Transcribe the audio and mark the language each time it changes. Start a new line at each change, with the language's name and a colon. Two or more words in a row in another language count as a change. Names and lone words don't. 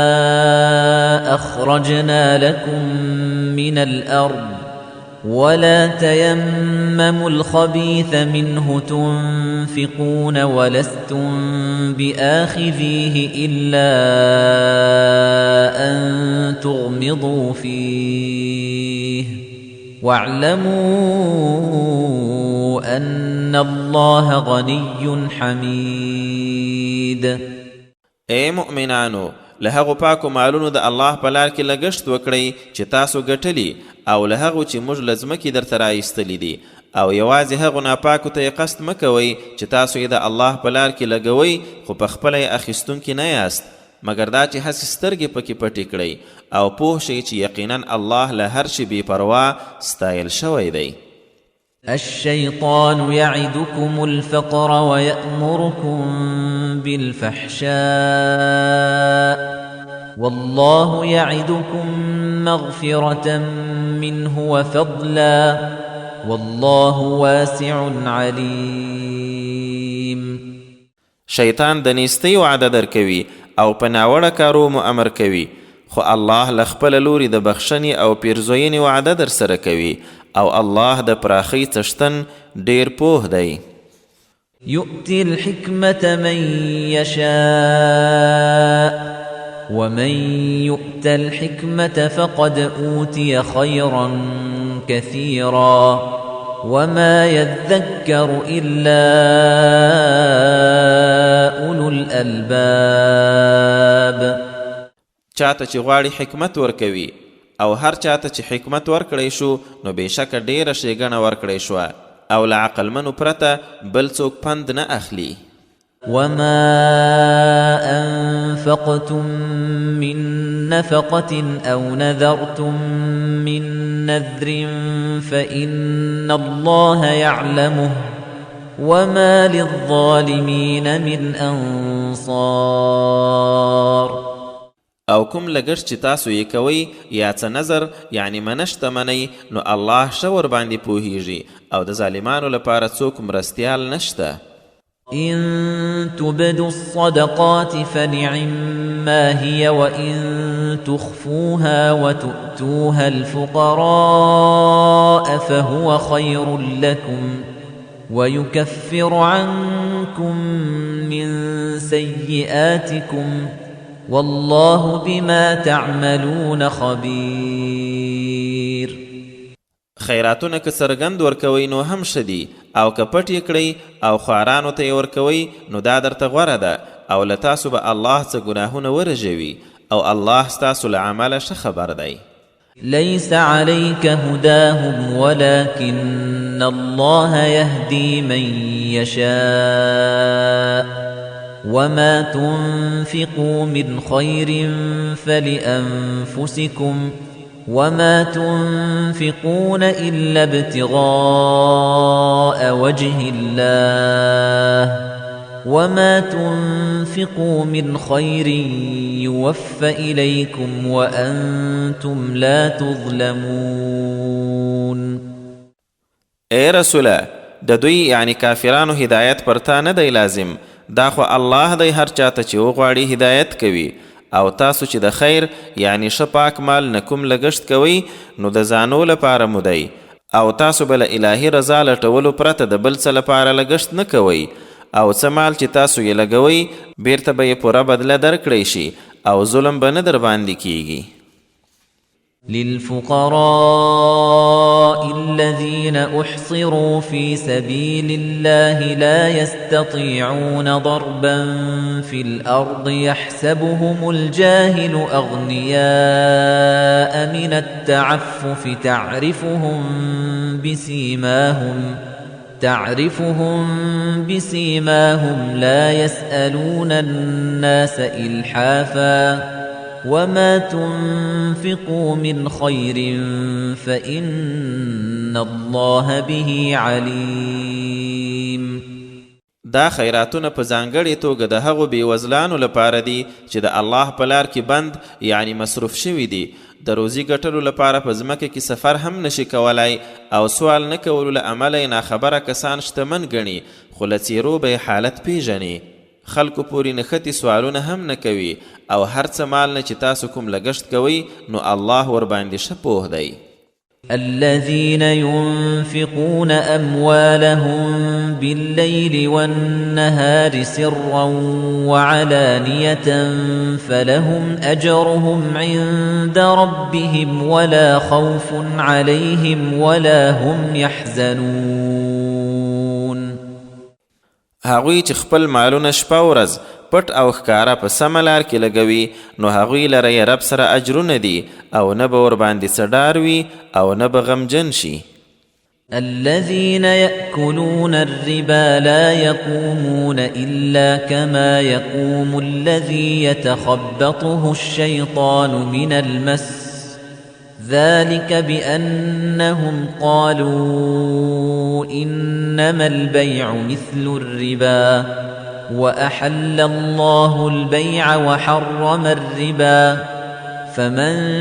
Arabic: أخرجنا لكم من الأرض ولا تيمموا الخبيث منه تنفقون ولستم بآخذيه إلا أن تغمضوا فيه واعلموا أن الله غني حميد.
Pashto: اے مؤمنانو، له هغو پاکو مالونو د الله په لار کې لګښت وکړئ چې تاسو ګټلي او له هغو چې موږ له ځمکې درته رایستلي دي، او یوازې هغو ناپاکو ته یې قصد مه کوئ چې تاسو یې د الله په لار کې لګوئ خو په خپله یې اخیستونکي نه یاست، مګر دا چې هسې سترګې پکې پټې کړئ او پوه شئ چې یقینا الله له هر شي بې پروا ستایل شوی دی.
Arabic: الشيطان يعدكم الفقر ويأمركم بالفحشاء والله يعدكم مغفرة منه وفضلا والله واسع عليم.
Pashto: شیطان د نیستۍ وعده درکوي او په ناوړه کارو مو امر کوي، خو الله له خپله لوري د بخښنې او پیرزوینې وعده در سره کوي او الله د پراخۍ څښتن ډیر پوه دی.
Arabic: يؤتي الحكمة من يشاء ومن يؤت الحكمة فقد أوتي خيرا كثيرا وما يذكر إلا أولو الألباب.
Pashto: چاته چې غواړي حکمت ورکوي او هر چاته چې حکمت ورکړی شو نو بېشکه ډیره ښېګڼه ورکړی شوه او له عقلمنو پرته بل څوک پند نه اخلي.
Arabic: وما أنفقتم من نفقة أو نذرتم من نذر فإن الله يعلمه وما للظالمين من أنصار.
Pashto: او کوم لګښت چې تاسو یې کوئ یا څه نظر یعنی منشته منئ نو الله ښه ورباندې پوهیږي او د ظالمانو لپاره څوک مرستیال نشته.
Arabic: إن تبدوا الصدقات فنعما هي وإن تخفوها وتؤتوها الفقراء فهو خير لكم ويكفر عنكم من سيئاتكم والله بما تعملون خبير.
Pashto: خیراتونه که څرګند ورکوئ نو هم ښه دي او که پټ یې کړئ او خوارانو ته یې ورکوئ نو دا درته غوره ده او له تاسو به الله څه ګناهونه ورژوي او الله ستاسو له عمله ښه خبر دی.
Arabic: ليس عليك هداهم ولكن الله يهدي من يشاء وما تنفقوا من خير فلأنفسكم وما تنفقون إلا ابتغاء وجه الله وما تنفقوا من خير يوفى إليكم وأنتم لا تظلمون.
Pashto: اے رسوله د دوی یعنی کافرانو هدایت پر تا نه دی لازم، دا خو الله دی هر چاته چې وغواړي هدایت کوي او تاسو چې د خیر یعنی ښه پاک مال نه کوم لګښت کوئ نو د ځانو لپاره مو دی او تاسو به له الهي رضا لټولو پرته د بل څه لپاره لګښت نه کوئ او څه مال چې تاسو یې لګوئ بیرته به یې پوره بدله درکړی شي او ظلم به نه در باندې کیږي.
Arabic: للفقراء الذين احصروا في سبيل الله لا يستطيعون ضربا في الارض يحسبهم الجاهل اغنياء من التعفف تعرفهم بسيماهم لا يسألون الناس إلحافا وما تنفقوا من خير فإن الله به عليم.
Pashto: دا خیراتونه په ځانګړې توګه د هغو بېوزلانو لپاره دي چې د الله په لار کې بند یعنی مصروف شوي دي، د روزي ګټلو لپاره په ځمکه کې سفر هم نشي کولای او سوال نه کولو له امله یې ناخبره کسان شتمن ګڼي خو له څیرو به یې حالت پیژني. خلکو پورې نښتې سوالونه هم نه کوي او هر څه مال نه چې تاسو کوم لګښت کوئ نو الله ورباندې ښه پوه دی.
Arabic: الذين ينفقون أموالهم بالليل والنهار سرا وعلانية فلهم أجرهم عند ربهم ولا خوف عليهم ولا هم يحزنون.
Pashto: هغوی چې خپل مالونه شپه ورځ پټ او ښکاره په سمه لار کې لګوي نو هغوی لره یې رب سره اجرونه دي او نه به ورباندې څه ډار وي او نه به غمجن شي.
Arabic: الذين يأكلون الربا لا يقومون إلا كما يقوم الذي يتخبطه الشيطان من المس ذلك بأنهم قالوا إنما البيع مثل الربا وأحل الله البيع وحرم الربا فمن